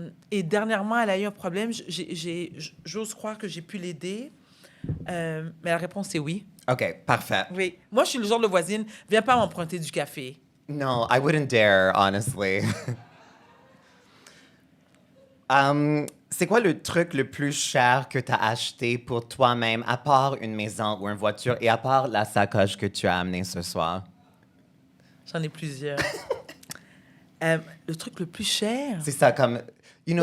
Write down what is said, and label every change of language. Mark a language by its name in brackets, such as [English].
[French] Et dernièrement, elle a eu un problème. J'ose croire que j'ai pu l'aider. Mais la réponse est oui. OK, parfait. Oui. Moi, je suis le genre de voisine, viens pas m'emprunter du café. [English] No, I wouldn't dare, honestly. [French] C'est quoi le truc le plus cher que tu as acheté pour toi-même, à part une maison ou une voiture et à part la sacoche que tu as amenée ce soir? J'en ai plusieurs. Le truc le plus cher... C'est ça, comme... [English] You know,